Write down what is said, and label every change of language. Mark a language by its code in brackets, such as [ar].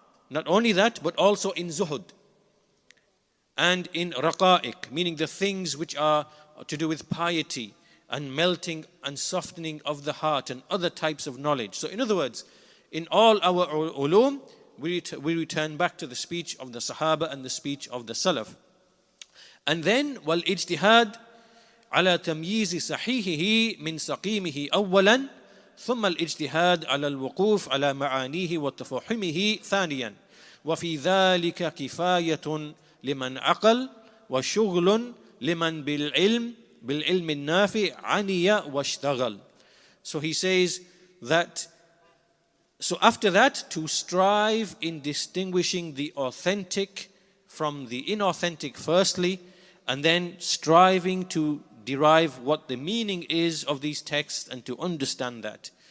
[en] Not only that, but also in Zuhud and in Raqa'iq, meaning the things which are to do with piety and melting and softening of the heart and other types of knowledge. So in other words, in all our ulum, we return back to the speech of the Sahaba and the speech of the Salaf. And then, [ar] وَالْإِجْتِهَادِ عَلَى تَمْيِيزِ صَحِيحِهِ مِنْ سَقِيمِهِ أولاً ثم الاجتهاد على الوقوف على معانيه وتفهمه ثانيا وفي ذلك كفاية لمن عقل وشغل لمن بالعلم النافع عني واشتغل. [en] So he says that, so after that, to strive in distinguishing the authentic from the inauthentic firstly, and then striving to derive what the meaning is of these texts and to understand that.